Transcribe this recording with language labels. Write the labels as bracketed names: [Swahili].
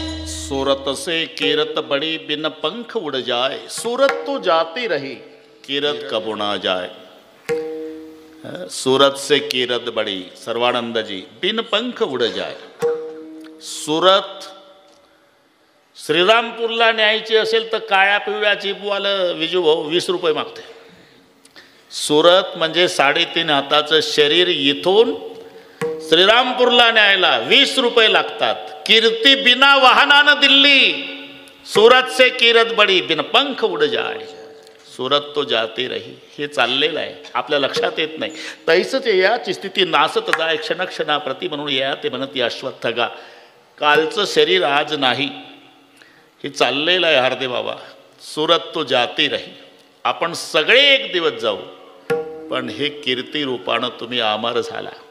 [Hindi] सूरत से कीरत बड़ी बिन पंख उड़ जाए, सूरत तो जाती रही कीरत कब ना जाए. सूरत से कीरत बड़ी, सर्वानंद जी, बिन पंख उड़ जाए. [Marathi] सूरत श्रीरामपूरला न्यायची असेल तर काळ्या पिवळ्या चिपवालं विजू भाऊ 20 रुपये मागते. सूरत म्हणजे 3.5 हाताचं शरीर इथून श्रीरामपूरला न्यायला 20 रुपये लागतात. कीर्ती बिना वाहनानं दिल्ली, [Hindi] सूरत से कीरत बडी बिन पंख उड जाय, सूरत तो जाती रही. [Marathi] हे चाललेलं आहे, आपल्या लक्षात येत नाही. तैसच याची स्थिती नासत जाय क्षणक्षणाप्रती, म्हणून या ते म्हणत अश्वत्थगा. कालचं शरीर आज नाही, हे चाललेलं आहे हार्दे बाबा. [Hindi] सूरत तो जाती रही. [Marathi] आपण सगळे एक दिवस जाऊ, पण हे कीर्ती रूपानं तुम्ही अमर झाला.